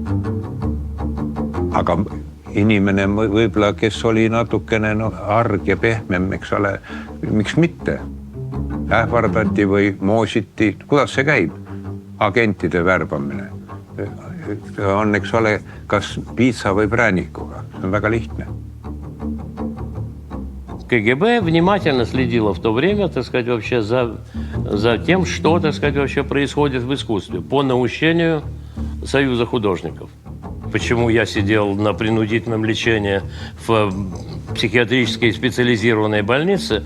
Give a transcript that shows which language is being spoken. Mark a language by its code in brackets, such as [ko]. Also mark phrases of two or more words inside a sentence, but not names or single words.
[et] Aga inimene võib-olla, kes oli natukene arg ja pehmem, eks ole, miks mitte? Ähvardati või moositi, kuidas see käib? Agentide värbamine. On, eks ole, kas piitsa või präänikuga. See on väga lihtne. [ru] КГБ внимательно следила в то время, так сказать, вообще за тем, что, так сказать, вообще происходит в искусстве по наущению Союза художников. Почему я сидел на принудительном лечении в психиатрической специализированной больнице?